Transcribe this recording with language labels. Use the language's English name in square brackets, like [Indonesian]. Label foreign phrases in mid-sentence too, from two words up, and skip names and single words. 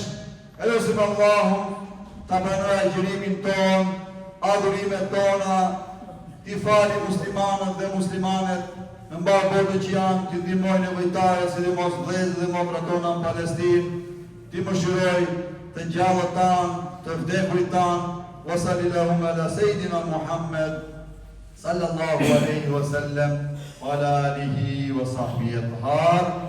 [Albanian] E lusim Allahun ta pranoj agjërimin ton, adhurimet tona, t'i fali muslimanët dhe muslimanet në mbar botë që janë, t'i ndihmoj nevojtarët, sidomos vëllezërit dhe motrat tona në Palestinë, t'i mëshiroj të gjallët tanë, të vdekurit tanë, [Arabic] وصلى الله على سيدنا محمد صلى الله عليه وسلم وعلى آله وصحبه الطاهر.